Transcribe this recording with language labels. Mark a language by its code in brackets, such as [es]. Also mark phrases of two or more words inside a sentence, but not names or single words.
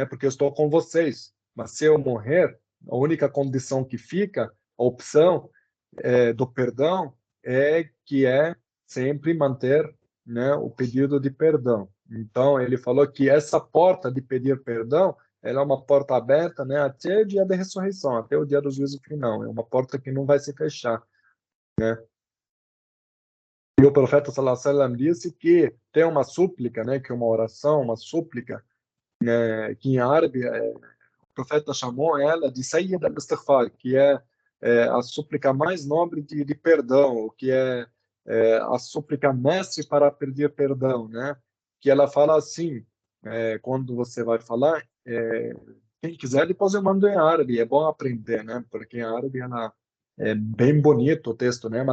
[pt] Porque eu estou com vocês. Mas se eu morrer, a única condição que fica, a opção do perdão, que é sempre manter, né, o pedido de perdão. Então, ele falou que essa porta de pedir perdão, ela é uma porta aberta, né, até o dia da ressurreição, até o dia do juízo final. É uma porta que não vai se fechar, né? E o profeta [ar] صلى الله عليه وسلم [pt] disse que tem uma súplica, né, que é uma oração, uma súplica, que em árabe o profeta chamou ela de [ar] سيد الاستغفار, [pt] que é a súplica mais nobre de perdão, o que é a súplica mestre para pedir perdão, né? Que ela fala assim, quando você vai falar, quem quiser depois eu mando em árabe, é bom aprender, né? Porque em árabe ela é bem bonito o texto, né?